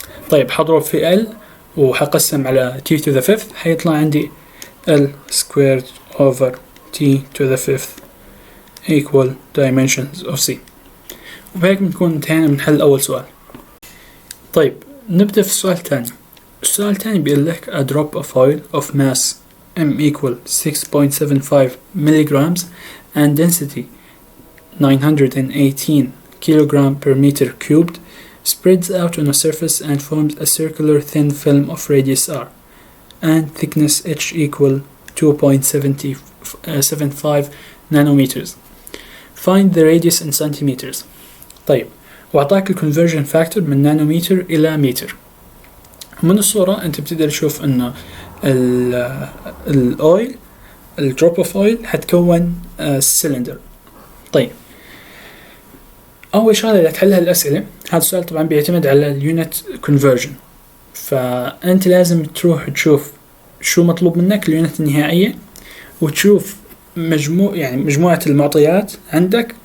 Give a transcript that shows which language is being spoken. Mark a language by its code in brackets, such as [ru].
[ar] طيب، حضرب في [en] L [ar] وحقسم على [en] t to the 5th، [ar] حيطلع عندي [en] L squared over t to the 5th equal dimensions of c. [ar] وبهيك بنكون انتهينا من حل أول سؤال. طيب، نبدأ في السؤال الثاني. السؤال الثاني بيقول لك [en] a drop of oil of mass m equal 6.75 milligrams and density 918 kilogram per meter cubed spreads out on a surface and forms a circular thin film of radius r and thickness h equal 2.75 nanometers. Find the radius in centimeters. [ar] طيب، وأعطاك الكونفرجن فاكتور من نانومتر إلى متر. من الصورة أنت بتقدر تشوف إنه الأويل الدروب أوف أويل هتكون سيلندر. طيب، أول شغلة لتحلها الأسئلة، هذا السؤال طبعا بيعتمد على اليونت كونفرجن، فأنت لازم تروح تشوف شو مطلوب منك اليونت النهائية، وتشوف مجموعة المعطيات عندك